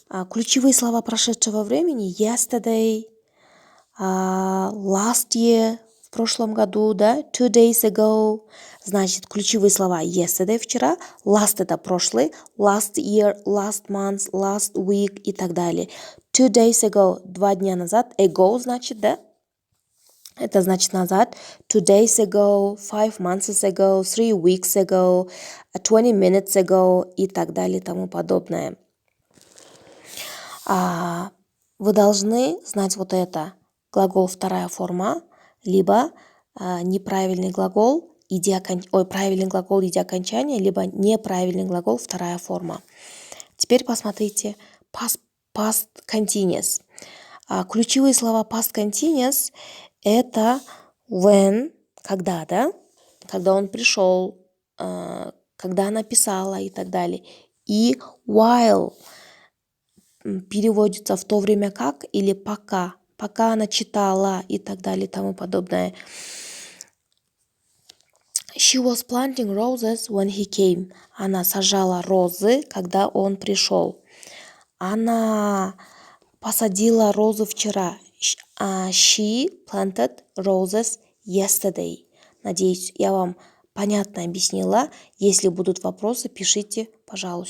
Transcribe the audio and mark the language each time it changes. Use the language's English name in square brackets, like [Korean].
[Russian] Ключевые слова прошедшего времени [English] yesterday, last year, [Russian] в прошлом году, да, [English] 2 days ago. [Russian] Значит, ключевые слова yesterday, вчера, last это прошлый, [English] last year, last month, last week [Russian] и так далее. [English] 2 days ago, [Russian] 2 дня назад, ago значит, да, это значит назад. [English] 2 days ago, 5 months ago, 3 weeks ago, 20 minutes ago [Russian] и так далее и тому подобное. Вы должны знать вот это. Глагол вторая форма, либо неправильный глагол, правильный глагол иди окончания, либо неправильный глагол вторая форма. Теперь посмотрите past continuous. Ключевые слова past continuous это when, когда, да? Когда он пришел, когда она писала и так далее. И while переводится в то время как или пока она читала и так далее и тому подобное. [English] She was planting roses when he came. [Russian] Она сажала розы, когда он пришел. Она посадила розы вчера. [English] She planted roses yesterday. [Russian] Надеюсь, я вам понятно объяснила. Если будут вопросы, пишите, пожалуйста.